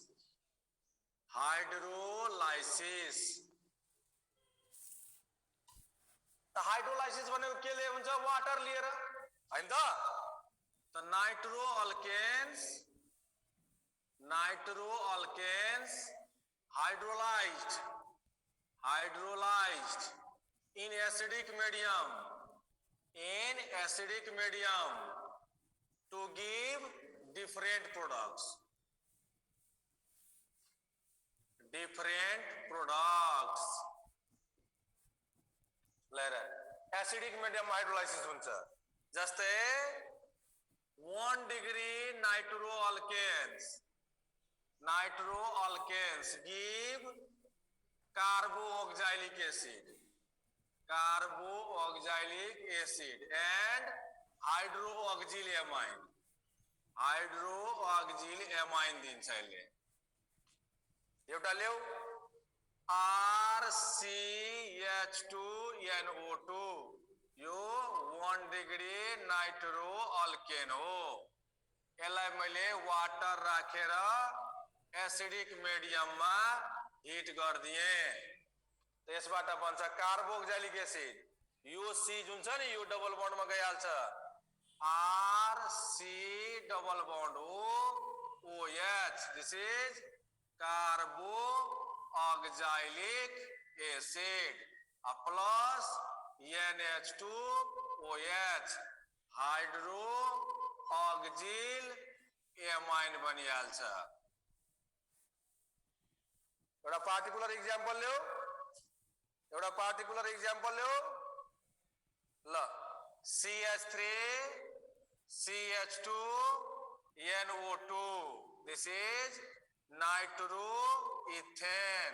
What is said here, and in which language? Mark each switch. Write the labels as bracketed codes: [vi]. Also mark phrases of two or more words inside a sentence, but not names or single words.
[en] The hydrolysis [ne] भनेको केले हुन्छ वाटर लिएर हैन त नाइट्रोअल्केन्स [en] hydrolyzed in acidic medium to give different products acidic medium hydrolysis [ne] हुन्छ जस्तै [en] 1 degree nitroalkanes give carboxylic acid and hydroxyl amine [ne] दिन्छ यसले एउटा ल्याउ RCH2NO2 यो 1 डिग्री नाइट्रो अल्केन हो। यसलाई मैले वाटर राखेर एसिडिक मिडियममा हिट गरिदिए त्यसबाट बन्छ कार्बोक्सिलिक एसिड। यो सी जुन छ नि यो डबल बन्डमा गइहाल्छ आर सी डबल बन्ड ओ एच [en] this is carboxylic acid plus [ne] NH2OH हाइड्रो ऑक्सिल एमाइन बनिहाल्छ। एउटा पार्टिकुलर एक्जाम्पल ल्याऊ ल CH3 CH2 NO2 [en] this is nitro ethane.